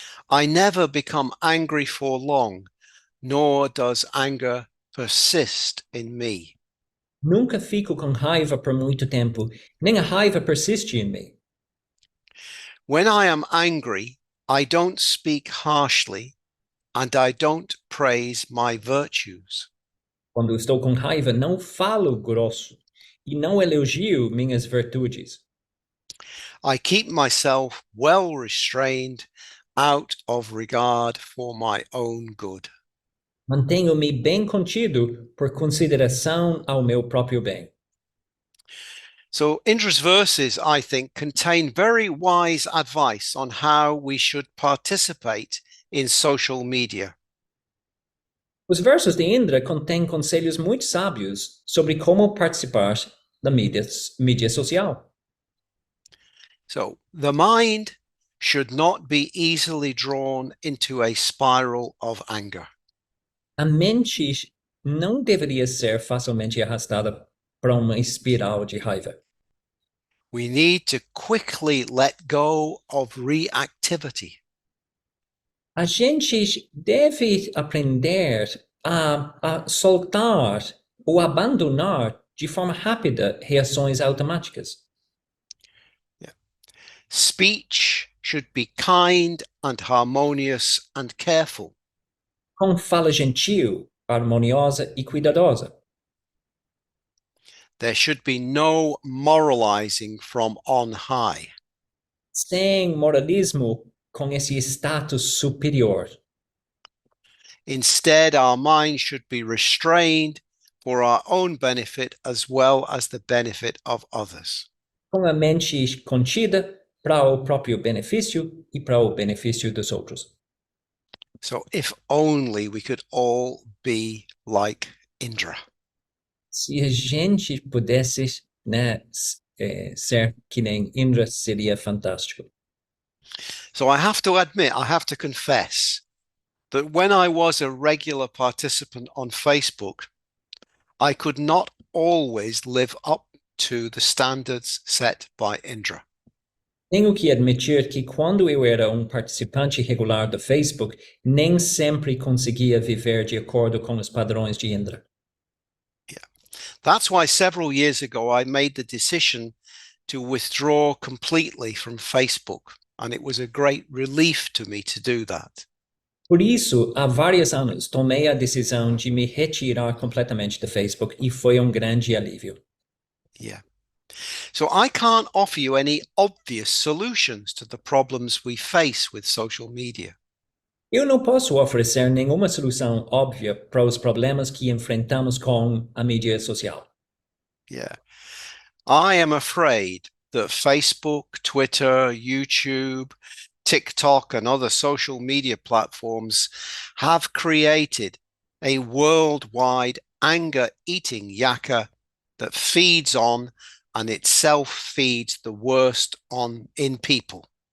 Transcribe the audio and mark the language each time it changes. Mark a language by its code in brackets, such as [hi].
[en] I never become angry for long, nor does anger persist in me. [pt] Nunca fico com raiva por muito tempo, nem a raiva persiste em mim. [en] When I am angry, I don't speak harshly, and I don't praise my virtues. [pt] Quando estou com raiva, não falo grosso e não elogio minhas virtudes. [en] I keep myself well restrained out of regard for my own good. [pt] Mantenho-me bem contido por consideração ao meu próprio bem. [en] So Indra's verses, I think, contain very wise advice on how we should participate in social media. [pt] Os versos de Indra contêm conselhos muito sábios sobre como participar da mídia social. [en] So the mind should not be easily drawn into a spiral of anger. [pt] A mente não deveria ser facilmente arrastada para uma espiral de raiva. [en] We need to quickly let go of reactivity. [pt] A gente deve aprender a soltar ou abandonar de forma rápida reações automáticas. [en] Speech should be kind and harmonious and careful. [pt] Com fala gentil, harmoniosa e cuidadosa. [en] There should be no moralizing from on high. [pt] Sem moralismo com esse status superior. [en] Instead, our mind should be restrained for our own benefit as well as the benefit of others. [pt] Com a mente contida para o próprio benefício e para o benefício dos outros. [en] So if only we could all be like Indra. [pt] Se a gente pudesse, né, ser que nem Indra, seria fantástico. [en] So I have to admit, I have to confess that when I was a regular participant on Facebook, I could not always live up to the standards set by Indra. [pt] Tenho que admitir que quando eu era participante regular do Facebook, nem sempre conseguia viver de acordo com os padrões de Indra. [en] That's why several years ago I made the decision to withdraw completely from Facebook, and it was a great relief to me to do that. [pt] Por isso, há vários anos, tomei a decisão de me retirar completamente do Facebook e foi grande alívio. [en] Yeah. So I can't offer you any obvious solutions to the problems we face with social media. [pt] Eu não posso oferecer nenhuma solução óbvia para os problemas que enfrentamos com a mídia social. [en] Yeah. I am afraid that Facebook, Twitter, YouTube, TikTok, and other social media platforms have created a worldwide anger-eating yaka that feeds on and itself feeds the worst in people.